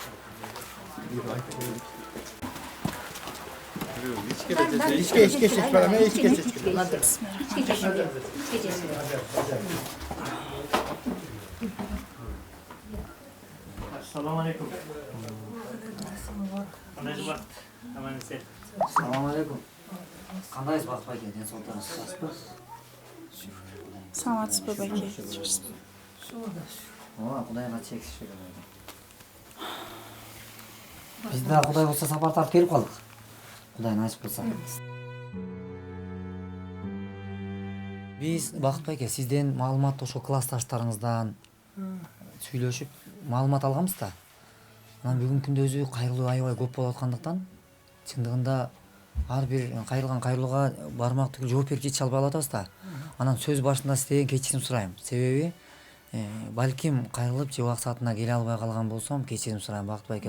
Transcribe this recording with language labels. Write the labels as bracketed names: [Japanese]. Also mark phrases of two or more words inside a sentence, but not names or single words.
[Kyrgyz] Assalamualaikum. Кандай аман эсен. [Kazakh] Ассалаумағалейкум. Қандайсыз Бақыт байке, денсаулықтарыңыз жақсы ба? [Kyrgyz] Саламатсыз ба байке? [Kazakh] Құдайға шексіз шүкір. Біз де Құдай болса сапар тартып келіп қалдық. [Kyrgyz] Құдай насип болса. Біз Бақыт байке сізден маалымат ошо классташтарыңыздан сүйлөшүп маалымат алганбыз да. Анан бүгүнкү күндө өзү кайрылуу аябай көп болуп аткандыктан чындыгында ар бир кайрылган кайрылууга бармак түгүл жооп берип жете албай атабыз да. Анан сөз башында сизден кечирим сурайм. Себеби балким кайрылып же убак саатына келе албай калган болсом кечирим сурайм Бакыт байке.